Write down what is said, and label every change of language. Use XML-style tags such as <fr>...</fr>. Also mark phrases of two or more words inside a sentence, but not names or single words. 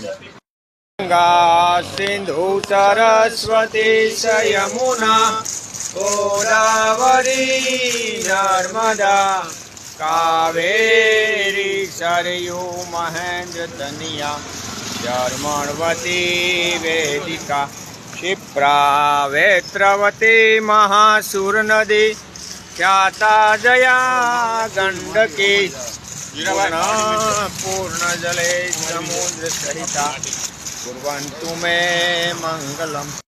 <sa>ગંગા સિંધુ સરસ્વતી યમુના ગોદાવરી નર્મદા કાવેરી સરયુ મહેન્દ્ર તનિયા જર્મણવતી વેદિકા क्षिप्रा वेत्रवती महासुर नदी ख्याता जया गंडकी पूर्ण जले समुद्र सहिता कुर्वन्तु मे मंगलम.</sa>